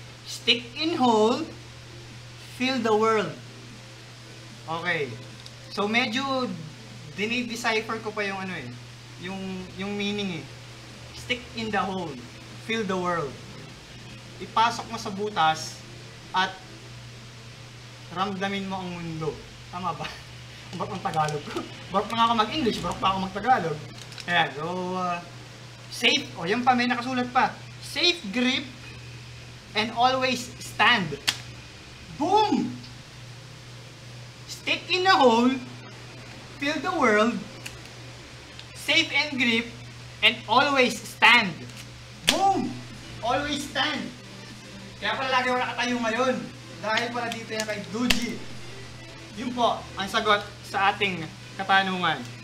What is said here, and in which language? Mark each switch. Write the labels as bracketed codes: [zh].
[en] Stick in hole, fill the world. Okay. [tl] So medyo dinidecipher ko pa yung yung meaning eh. [en] Stick in the hole, fill the world. [tl] Ipasok mo sa butas at ramdamin mo ang mundo. Tama ba? Barok ang Tagalog ko. Barok na ako mag-English, barok pa ako mag-Tagalog. Ayan, so safe. Yan pa, may nakasulat pa. [en] Safe grip and always stand. Boom! Stick in a hole, fill the world, safe and grip, and always stand. Boom! Always stand. [tl] Kaya pala lagi ako nakatayo ngayon. Dahil pala dito yan kay Doji. Yun po, ang sagot sa ating katanungan.